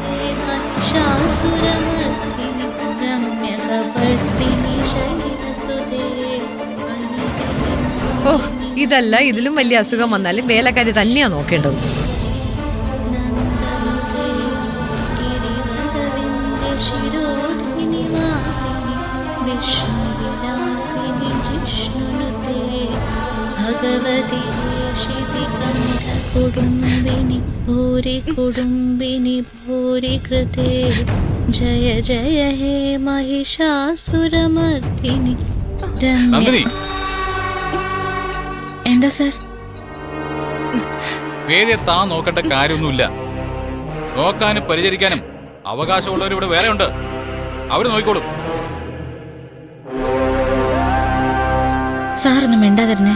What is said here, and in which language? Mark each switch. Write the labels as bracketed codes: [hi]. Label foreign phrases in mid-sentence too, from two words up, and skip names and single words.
[ml] ഓ, ഇതല്ല ഇതിലും വലിയ അസുഖം വന്നാലും വേലക്കാരി തന്നെയാ നോക്കേണ്ടത്. [sa] ശിരോധിനി വാസിനി വിശ്വ विष्णुविलासिनि जिष्णुनुते भगवति शितिकण्ठकुडुम्बिनि भूरि कुडुम्बिनि भूरि कृते जय जय हे महिषासुरमर्दिनि [ml] നന്ദിനി എന്താ സർ? വേദിയെ താൻ നോക്കേണ്ട കാര്യമൊന്നുമില്ല. നോക്കാനും പരിചരിക്കാനും അവകാശമുള്ളവർ ഇവിടെ വേറെ ഉണ്ട്. അവര് നോക്കിക്കോളും. സാറൊന്നും മിണ്ടാതിരുന്നേ.